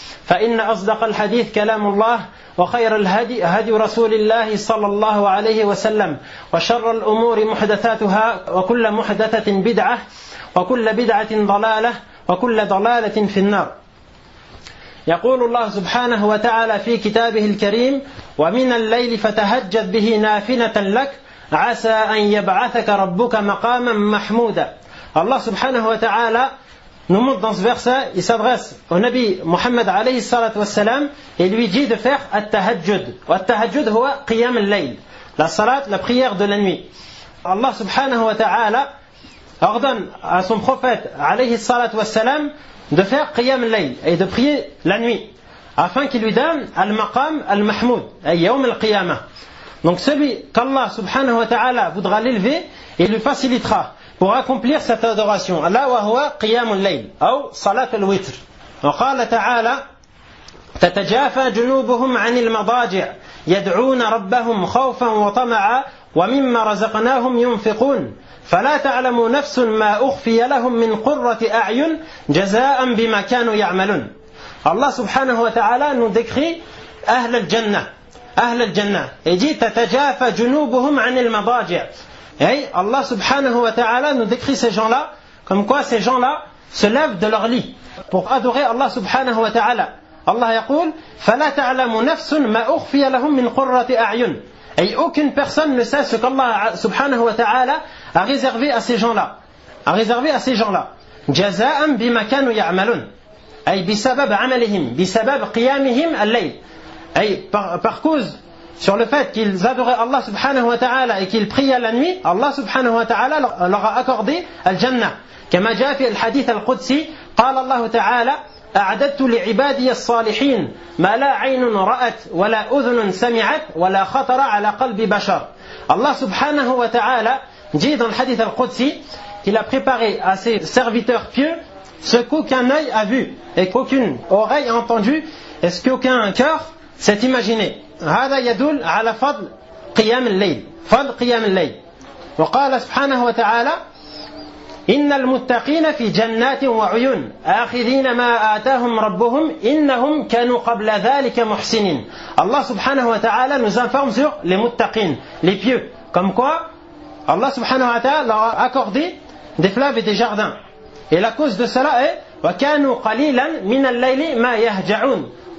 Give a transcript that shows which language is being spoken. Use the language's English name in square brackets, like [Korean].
[Arabic] فإن أصدق الحديث كلام الله وخير الهدي هدي رسول الله صلى الله عليه وسلم وشر الأمور محدثاتها وكل محدثة بدعة وكل بدعة ضلالة وكل ضلالة في النار يقول الله سبحانه وتعالى في كتابه الكريم ومن الليل فتهجد به نافلة لك عسى أن يبعثك ربك مقاما محمودا. الله سبحانه وتعالى نمض [French] dans ce verset, il s'adresse au Nabi Muhammad عليه الصلاة والسلام et lui dit de faire التهجد. [Arabic] والتهجد هو قيام الليل, [French] la salat, la prière de la nuit. Allah subhanahu wa ta'ala ordonne à son prophète عليه الصلاة والسلام de faire قيام الليل et de prier la nuit afin qu'il lui donne [Arabic] المقام المحمود أي يوم القيامة. [French] Donc celui qu'Allah subhanahu wa ta'ala voudra l'élever et lui facilitera pour accomplir cette adoration. [Arabic] Allah wa huwa qiyamul layl ou salat al-witr. وَقَالَ تَعَالَى تَتَجَافَى جُنُوبُهُمْ عَنِ الْمَضَاجِعِ يَدْعُونَ رَبَّهُمْ خَوْفًا وَطَمَعًا وَمِمَّا رَزَقْنَاهُمْ يُنْفِقُونَ فَلَا تَعْلَمُ نَفْسٌ مَا أُخْفِيَ لَهُمْ مِنْ قُرَّةِ أَعْيُنٍ جَزَاءً بِمَا كَانُوا يَعْمَلُونَ. [French] Allah subhanahu wa ta'ala nous décrit أهل الجنة. [Arabic] أهل الجنة يجي تتجافى جنوبهم عن المضاجع. أي الله سبحانه وتعالى نذكري [French] ces gens là comme quoi ces gens là se lèvent de leur lit pour adorer Allah سبحانه وتعالى. [Arabic] الله يقول فلا تعلم نفس ما أخفي لهم من قرة أعين. [French] أي aucune personne ne sait ce qu'Allah سبحانه وتعالى a réservé à ces gens là [Arabic] جزاء بما كانوا يعملون. أي بسبب عملهم بسبب قيامهم الليل. [French] Et par cause sur le fait qu'ils adoraient Allah subhanahu wa ta'ala et qu'ils priaient la nuit, Allah subhanahu wa ta'ala leur a accordé al-jannah. Comme a dit dans le hadith al-Qudsi, [Arabic] قال الله تعالى أعددت لعبادي الصالحين ما لا عين رأت ولا أذن سمعت ولا خطر على قلب بشر. [French] Allah subhanahu wa ta'ala dit dans le hadith al-Qudsi qu'il a préparé à ses serviteurs pieux ce qu'aucun œil a vu et qu'aucune oreille a entendu et ce qu'aucun cœur c'est imaginé. [Arabic] هذا يدل على فضل قيام الليل. فضل قيام الليل. وقال سبحانه وتعالى إن المتقين في جنات وعيون آخذين ما آتاهم ربهم إنهم كانوا قبل ذلك محسنين. [French] الله سبحانه وتعالى nous informe sur les متقين, les pieux. Comme quoi الله سبحانه وتعالى leur a accordé des fleuves et des jardins. Et la cause de cela est [Arabic] وكانوا قليلا من الليل ما يهجعون.